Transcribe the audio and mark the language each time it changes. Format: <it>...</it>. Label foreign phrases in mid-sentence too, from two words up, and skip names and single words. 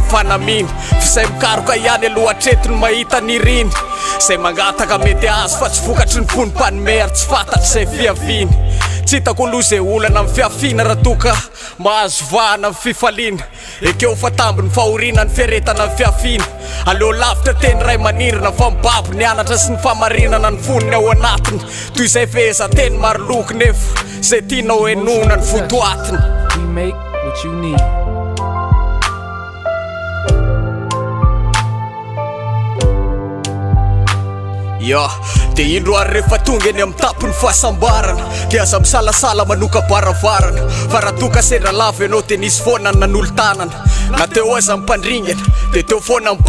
<mg>amin'ny fanamina fisay mikaroka ihany alohatreto ny mahita niriny zay mangataka mety azo fa tsy vokatry ny fonim-panome ary tsy fantatry zay fiaviany tsy hitako aloha zay olana amin'ny fiafiana raha toka mahazo vahana amin'ny fifaliana ekeo fa tambiny fahoriana ny fiaretana amin'ny fiafiana aleo lavitra teny ray manirina fa mibaby ny anatra sy ny famarinana ny foniny ao anatiny toy izay feheza teny maro loko nefa zay tianao enona ny votoatiny.</mg> <en>We make what you need.</en> <mg>Dia indro ary rehefa tonga eny amin'ny tapony fahasambarana dia aza misalasala manoka baravarana fa raha toka sendra lava ianao dia nisy foana ny nanolo-tanana na teo aza ny mpandringana dia teo foana ny</mg>